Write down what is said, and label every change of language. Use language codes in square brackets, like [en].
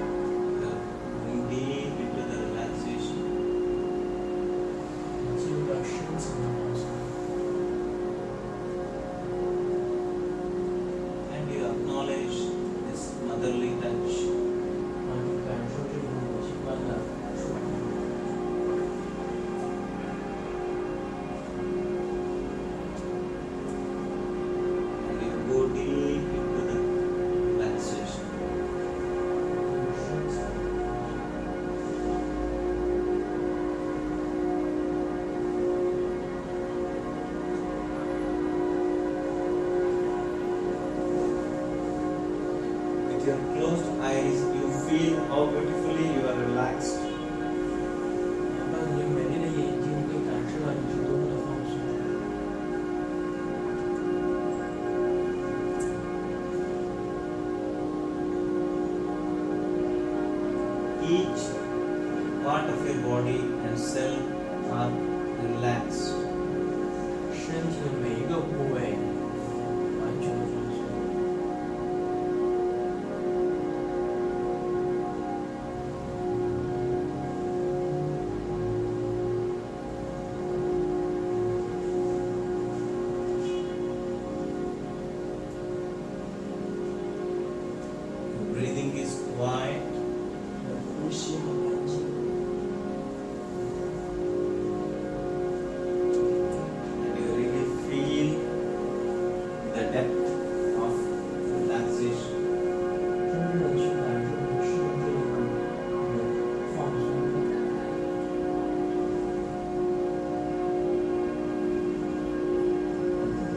[en] Going deep into the relaxation. [zh] 进入到深层的放松。 [en] And you acknowledge this motherly touch. [zh] 让你感受这种母亲般的触碰。 [en] And you go deep into the relaxation. [zh] 深层。 [en] With your closed eyes, you feel how beautifully you are relaxed. [zh] 哪怕你美丽的眼睛，你会感受到你是多么的放松。 [en] Each part of your body and cell are relaxed. [zh] 身体的每一个部位完全的放松。 [en] Your breathing is quiet. [zh] 你的呼吸很安静。 [en] And you really feel the depth of relaxation. [zh] 真正的去感受你身体这一股放松感。